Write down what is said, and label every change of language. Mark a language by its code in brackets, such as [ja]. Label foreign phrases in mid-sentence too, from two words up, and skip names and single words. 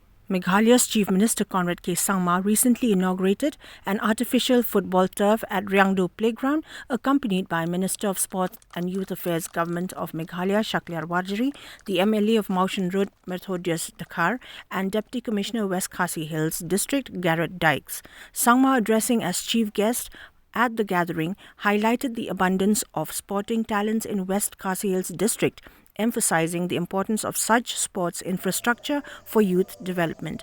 [en] Meghalaya'S Chief Minister Conrad Sangma recently inaugurated an artificial football turf at Riangdo playground, accompanied by Minister of Sports and Youth Affairs Government of Meghalaya Shaklyar Wajiri, the MLA of Mountain Road Merthodus Dkhar, and Deputy Commissioner West Khasi Hills District Garod Dykes. Sangma, addressing as chief guest at the gathering, highlighted the abundance of sporting talents in West Khasi Hills District, emphasizing the importance of such sports infrastructure for youth development.